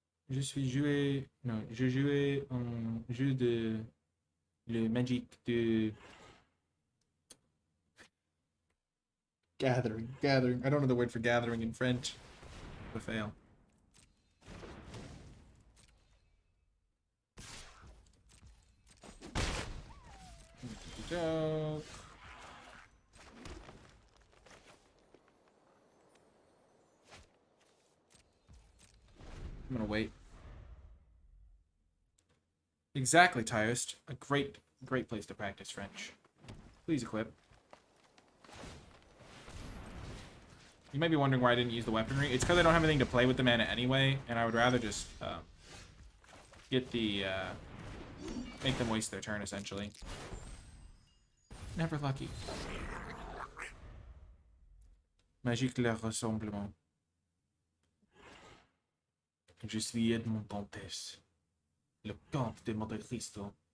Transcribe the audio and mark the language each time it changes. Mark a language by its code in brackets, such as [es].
[fr] Je jouais un jeu de le Magic de gathering. [en] I don't know the word for gathering in French. A fail. Joke. I'm gonna wait. Exactly, Tyust. A great place to practice French. Please equip. You might be wondering why I didn't use the weaponry. It's because I don't have anything to play with the mana anyway, and I would rather just get the make them waste their turn essentially. Never lucky. [fr] Magique le rassemblement. Je suis Edmond Dantes, le comte de Monte Cristo.